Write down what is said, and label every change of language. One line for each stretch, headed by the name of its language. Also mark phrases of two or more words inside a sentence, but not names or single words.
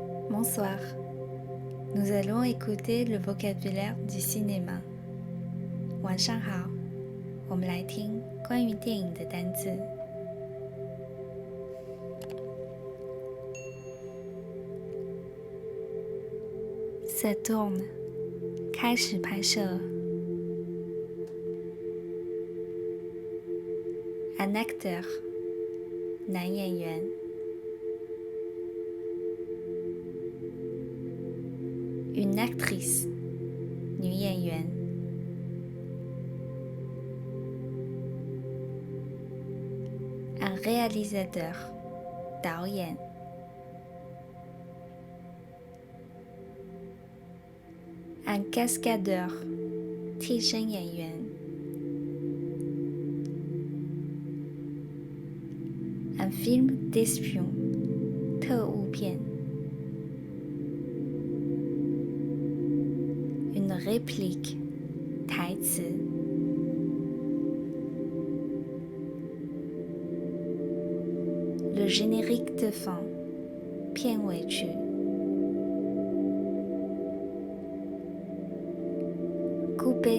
French: Bonsoir. Nous allons écouter le vocabulaire du cinéma.
Chinese: 晚上好，我们来听关于电影的单字。
French: Ça tourne，
Chinese: 开始拍摄。
French: Un acteur，
Chinese: 男演
French: 员。Une actrice，
Chinese: 女
French: 演员。Un réalisateur，导演。Un cascadeur，
Chinese: 替身演员。
French: Un film d'espion，特务片。Une réplique，台词。Le générique de fin，
Chinese: 片尾曲。Couper，